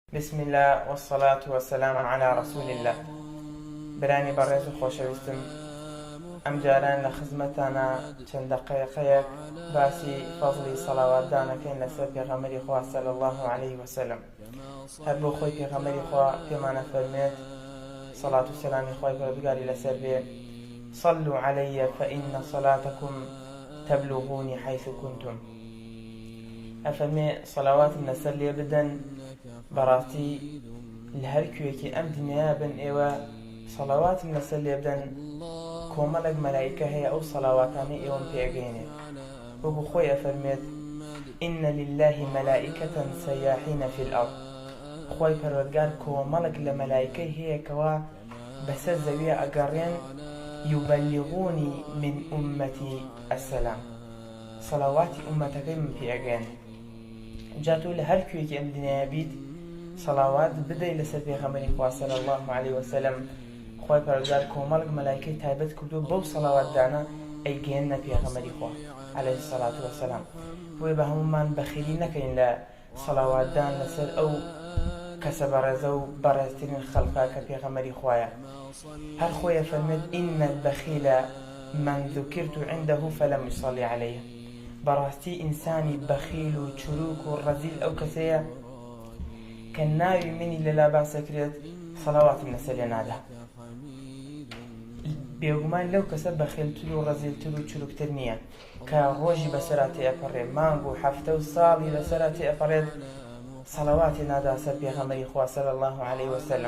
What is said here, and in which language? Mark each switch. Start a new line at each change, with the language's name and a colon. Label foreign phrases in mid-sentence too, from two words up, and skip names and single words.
Arabic: بسم الله والصلاة والسلام على رسول الله.
Central Kurdish: براني برز خوشويستم ئەم جاران لە خزمەتانە چەند دقەیەقەیەک باسی فەزڵی سەڵاوات دانەکەین لەسەر پێغەمبەری خوا
Arabic: صلی الله عليه وسلم.
Central Kurdish: هەر بۆ خۆی پێغەمبەری خوا پێمانە فەرمێت سەڵات و سەلامی خوای پەروەردگاری لەسەر بێ
Arabic: صلوا علي فإن صلاتكم تبلغوني حيث كنتم.
Central Kurdish: ئەفەرمێ سەڵاواتم لەسەر لێ بدەن بەڕاستی لە هەر کوێکی ئەم دنیا بن ئێوە سەڵاواتم لەسەر لێ بدەن کۆمەڵێک مەلایکە هەیە ئەو سەڵاواتانەی ئێوەم پێگەێنێ. وەکو خۆی ئەفەرمێت
Arabic: إن لله ملائكة سياحين في الأرض.
Central Kurdish: خوای پەروەردگار کۆمەڵێک لە مەلایکەی هەیە کەوا بەسەر زەویە ئەگەڕێن
Arabic: يبلغوني من أمتي السلام.
Central Kurdish: سەڵاواتی ئومەتەکەی من پێگەێن. جا تۆ لە هەر کوێکی ئەم دنیا بیت سەڵاوات بدەی لەسەر پێغەمبەری خوا
Arabic: صلی الله عليه وسلم.
Central Kurdish: خوای پەروەردگار کۆمەڵێک مەلایکەی تایبەت کردو بەو سەڵاواتدانە ئەیگەێنە پێغەمبەری خوا
Arabic: عليه الصلاة والسلام.
Central Kurdish: بۆیە بە هەمومان بەخیلی نەکەین لە سەڵاواتدان لەسەر ئەو کەسە بەڕێزە و بەڕێزترین خەڵقا کە پێغەمبەری خوایە. هەر خۆی ئەفەرمێت
Arabic: إن البخيل من ذكرت عنده فلم يصلي عليه.
Central Kurdish: بەڕاستی ئینسانی بەخیل و چروک و ڕەزیل ئەو کەسەیە کە ناوی منی لەلا باسەکرێت سەڵاواتم لەسەر لێ نادا. بێگومان لەو کەسە بەخیلتر و ڕەزیلتر و چروکتر نییە کە ڕۆژی بەسەرا تێئەپەڕێ مانگ و هەفتە و ساڵی لەسەرا تێئەپەڕێت سەڵاواتی نادا سەر پێغەمبەری خوا
Arabic: صلی الله عليه وسلم.